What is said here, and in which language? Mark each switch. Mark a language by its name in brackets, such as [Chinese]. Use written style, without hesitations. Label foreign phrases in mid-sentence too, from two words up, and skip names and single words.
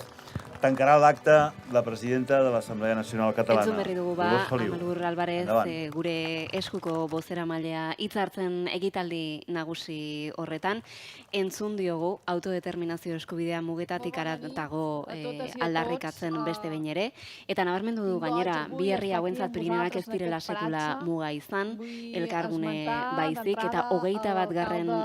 [Catalan] Tancarà l'acte la presidenta de l'Assemblea Nacional Catalana. [Basque] Entzun berri dugu Amalur Álvarez, gure eskuko bozeramailea hitz hartzen ekitaldi nagusi horretan. Entzun diogu autodeterminazio eskubidea mugetatik haratago aldarrikatzen beste behin ere. Eta nabarmendu du gainera, bi herri hauentzat Pirineoak ez direla sekula muga izan, elkargune baizik, eta 21.